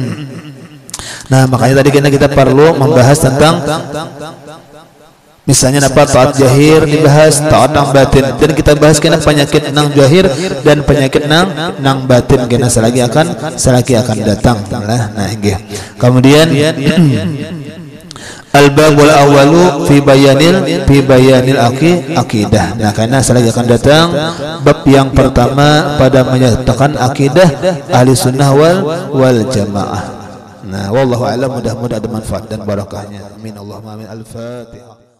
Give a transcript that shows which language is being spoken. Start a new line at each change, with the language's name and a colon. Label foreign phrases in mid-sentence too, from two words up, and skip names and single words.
Banjar: Nah makanya tadi kita perlu membahas tentang Misalnya apa taat zahir dibahas, taat nang batin. Dan kita bahas kena penyakit nang zahir dan penyakit nang batin kena selagi akan datang.
Arabic: Nah, nggih. Kemudian الباب الأول في بيان العقيدة.
Banjar: Nah, karena selagi akan datang bab yang pertama pada menyatakan akidah
Arabic: أهل السنة والجماعة.
Banjar: Nah,
Arabic: والله أعلم,
Banjar: mudah-mudahan ada manfaat dan barakahnya.
Arabic: آمين اللهم آمين. الفاتحة.